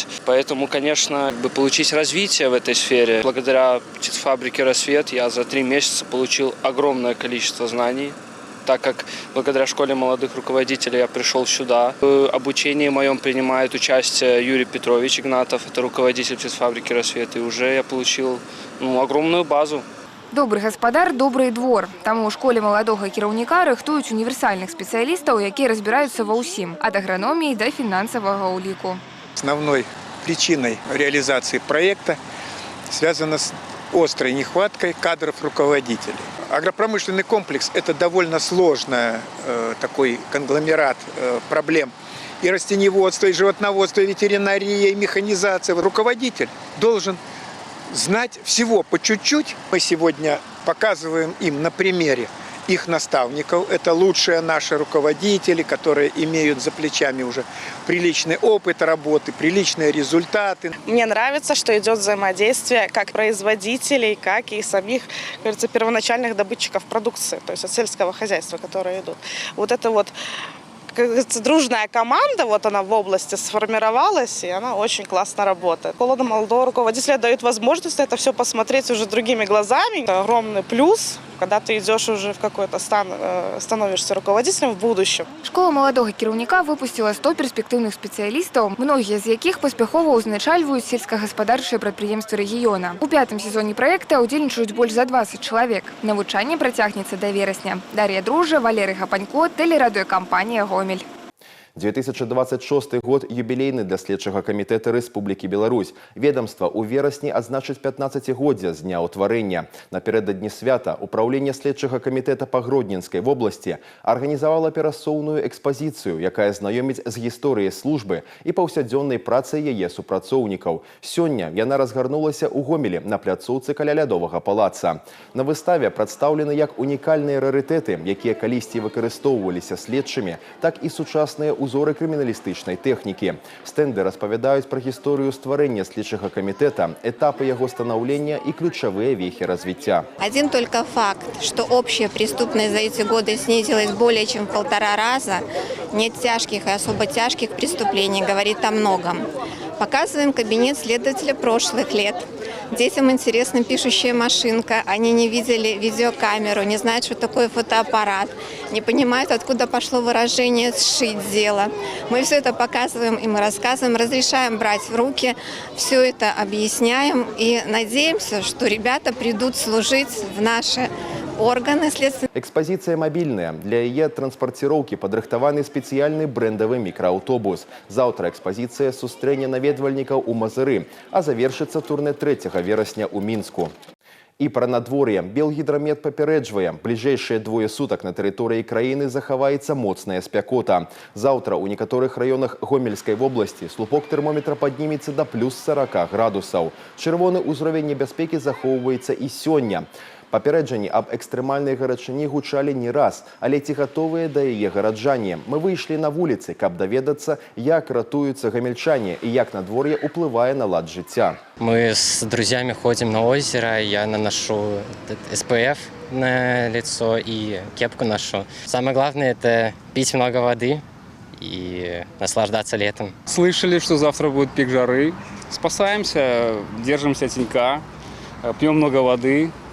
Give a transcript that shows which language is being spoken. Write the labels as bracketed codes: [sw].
[ru] Поэтому, конечно, получить развитие в этой сфере. Благодаря птицефабрике «Рассвет» я за 3 месяца получил огромное количество знаний так как благодаря школе молодых руководителей я пришел сюда. В обучении моем принимает участие Юрий Петрович Игнатов, это руководитель физфабрики «Рассвет», и уже я получил огромную базу. [be] Добрый гаспадар, добрый двор. Таму ў школе маладога кіраўніка рыхтуюць універсальных спецыялістаў, якія разбіраюцца ва ўсім, ад аграноміі да фінансавага ўліку. [ru] Основной причиной реализации проекта связана с острой нехваткой кадров руководителей. Агропромышленный комплекс – это довольно сложный такой конгломерат проблем. И растениеводство, и животноводство, и ветеринария, и механизация. Руководитель должен знать всего по чуть-чуть. Мы сегодня показываем им на примере их наставников. Это лучшие наши руководители, которые имеют за плечами уже приличный опыт работы, приличные результаты. Мне нравится, что идет взаимодействие как производителей, как и самих, кажется, первоначальных добытчиков продукции, то есть от сельского хозяйства, которые идут. Вот это вот, как говорится, дружная команда, вот она в области сформировалась, и она очень классно работает. Школа молодого руководителя дает возможность это все посмотреть уже другими глазами. Это огромный плюс, когда ты идешь уже в какой-то становишься руководителем в будущем. [be] Школа маладога кіраўніка выпусціла 100 перспектыўных спецыялістаў, многія з якіх паспяхова ўзначальваюць сельскагаспадарчыя прадпрыемствы рэгіёна. У 5-м сезоне праекта ўдзельнічаюць больш за 20 чалавек. Навучанне працягнецца да верасня. Дар'я Дружа, Валерый Гапанько, тэлерадыёкампанія «Гомель». 2026 год юбілейны для следчага камітэта Рэспублікі Беларусь. Ведомства ў верасні адзначыць 15-годдзя з дня ўтварэння. Напярэдадні свята Управленне следчага камітэта па Гродненскай вобласці арганізавала перасоўную экспазіцыю, якая знаёміць з гісторыяй службы і паўсядзённай працай яе супрацоўнікаў. Сёння яна разгарнулася ў Гомелі на пляцоўцы каля Лядовага палаца. На выставе прадстаўлены як унікальныя рарытэты, якія калісьці выкарыстоўваліся следчымі, так і сучасныя узоры крыміналістычнай тэхнікі. Стэнды распавядаюць пра гісторыю стварэння следчага камітэта, этапы яго станаўлення і ключавыя вехі развіцця. [ru] Один только факт, что общая преступность за эти годы снизилась более чем в 1,5 раза, нет тяжких и особо тяжких преступлений, говорит о многом. Показываем кабинет следователя прошлых лет. Детям интересна пишущая машинка, они не видели видеокамеру, не знают, что такое фотоаппарат, не понимают, откуда пошло выражение «сшить дело». Мы все это показываем им, рассказываем, разрешаем брать в руки, все это объясняем и надеемся, что ребята придут служить в наши органы следствия. Экспозиция мобильная. [be] Для яе транспортировки падрыхтаваны спецыяльны брэндавы мікрааўтобус. Заўтра экспозиция сустрэне наведвальнікаў у Мазыры, а завершыцца турне 3 верасня ў Мінску. І пра надвор'е. Белгідрамет папярэджвае. Бліжэйшыя 2 сутак на тэрыторыі краіны захаваецца моцная спякота. Заўтра ў некаторых раёнах Гомельскай вобласці слупок тэрмометра паднімецца да плюс 40 градусаў. Чырвоны ўзровень небяспекі захоўваецца і сёння. Папярэджанні аб экстрэмальнай гарачыні гучалі не раз, але ці гатовыя да яе гараджане. Мы выйшлі на вуліцы, каб даведацца, як ратуюцца гамельчане і як надвор'е ўплывае на лад жыцця. [ru] Мы с друзьями ходим на озеро, я наношу SPF на лицо и кепку ношу. Самое главное – это пить много воды и наслаждаться летом. Слышали, что завтра будет пик жары. Спасаемся, держимся тенька, пьем много воды.